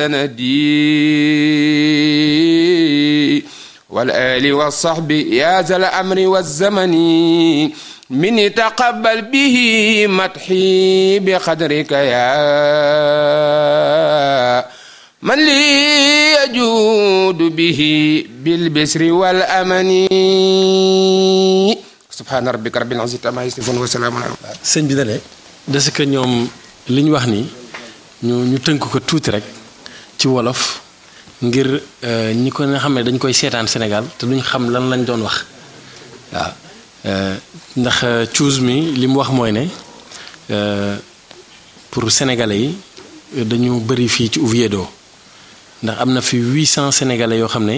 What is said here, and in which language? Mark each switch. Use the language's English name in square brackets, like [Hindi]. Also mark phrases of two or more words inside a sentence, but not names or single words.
[Arabic] سندي والآل والصحب يا ذا الأمر والزمن مني تقبل به مدحي بقدرك يا من لي يجود به بالبسر والأمن سبحان ربك رب العزة عما يصفون وسلام على المرسلين. [Wolof] sëñ bi dale [French] des que [Wolof] ñoom li ñu wax ni ñu tënk ko tuuti rek ci wolof ngir ñi ko nga xam ne dañ koy seetaan Sénégal te duñ xam lan lañ doon wax waaw ndax cuus mi li mu wax mooy ne [French] pour sénégalais [Wolof] yi dañu bëri fii ci Oviedo ndax am na fi 800 sénégalais yoo xam ne